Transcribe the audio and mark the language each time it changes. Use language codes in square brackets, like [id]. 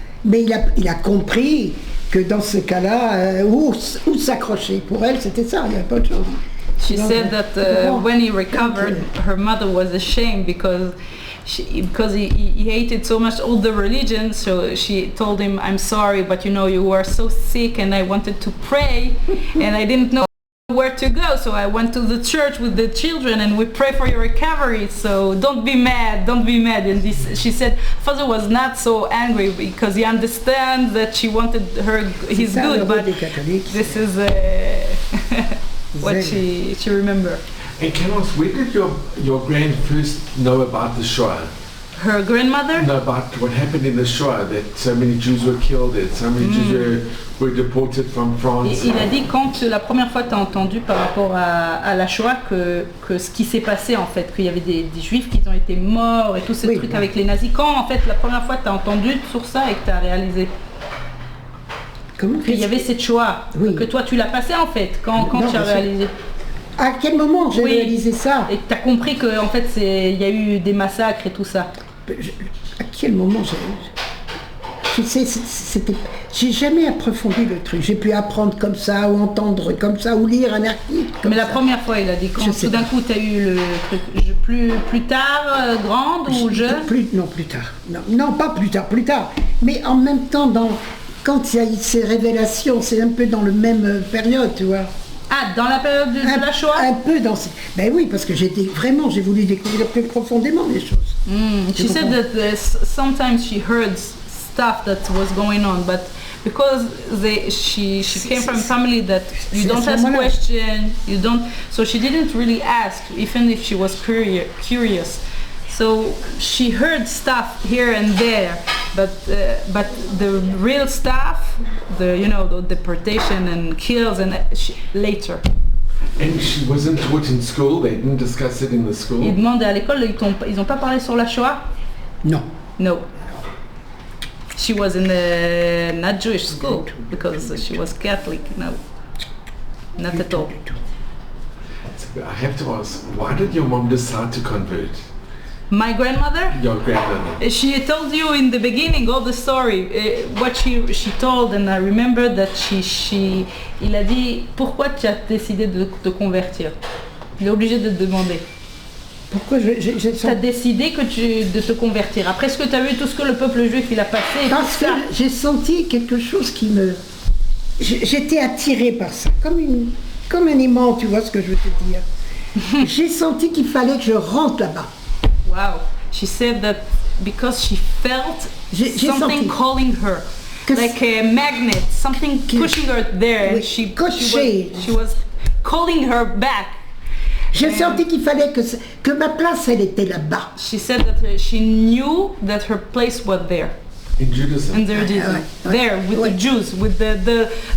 [fr] Mais il a compris que dans ce cas-là, où s'accrocher. Pour elle, c'était ça, il n'y avait pas autre chose. [en] She said that when he recovered, her mother was ashamed because he hated so much all the religions, so she told him, I'm sorry, but you were so sick and I wanted to pray and I didn't know where to go, so I went to the church with the children and we pray for your recovery, so don't be mad. And she said father was not so angry because he understands that she wanted his good, but this is what she remember. And can I ask, where did your grand first know about the Shoah? Her grandmother? No, about what happened in the Shoah, that so many Jews were killed, that so many Jews were deported from France. [fr] Il a dit quand la première fois tu as entendu par rapport à la Shoah que ce qui s'est passé en fait, qu'il y avait des Juifs qui ont été morts et tout ce truc avec les nazis. Quand en fait la première fois tu as entendu sur ça et que tu as réalisé qu'il y avait cette Shoah, que toi tu l'as passé en fait, quand tu as réalisé. À quel moment j'ai réalisé ça? Et tu as compris qu'en fait il y a eu des massacres et tout ça. À quel moment tu sais, j'ai jamais approfondi le truc. J'ai pu apprendre comme ça, ou entendre comme ça, ou lire un article. Mais la première fois, il a dit, quand tout d'un coup tu as eu le truc, plus tard, grande ou jeune? Non, plus tard. Non, pas plus tard. Mais en même temps, quand il y a eu ces révélations, c'est un peu dans la même période, tu vois. Ah, dans la période de la Shoah? Un peu dans... Ben oui, parce que j'ai voulu découvrir plus profondément les choses. [en] She said that sometimes she heard stuff that was going on, but because she came from a family that you don't ask questions, so she didn't really ask, even if she was curious. So she heard stuff here and there, but the real stuff, the deportation and kills, and later. And she wasn't taught in school. They didn't discuss it in the school. [fr] Ils demandaient à l'école, ils ont pas parlé sur la Shoah? [en] No. She was in a not Jewish school because she was Catholic. No, not at all. I have to ask, why did your mom decide to convert? My grandmother? Your grandmother. She told you in the beginning all the story, what she told, and I remember that [fr] il a dit, pourquoi tu as décidé de te convertir? Il est obligé de te demander. Pourquoi tu as décidé de te convertir? Après ce que tu as vu, tout ce que le peuple juif il a passé. Parce que j'ai senti quelque chose qui me... J'étais attirée par ça, comme un aimant, tu vois ce que je veux te dire. J'ai senti qu'il fallait que je rentre là-bas. [en] Wow. She said that because she felt something [fr] senti. [en] Calling her. Like a magnet, something pushing her there. [fr] Oui, [en] And she was calling her back. [fr] J'ai senti qu'il fallait que ma place, elle était là-bas. [en] She said that she knew that her place was there. In Judaism. In Judaism. There, with the Jews, with the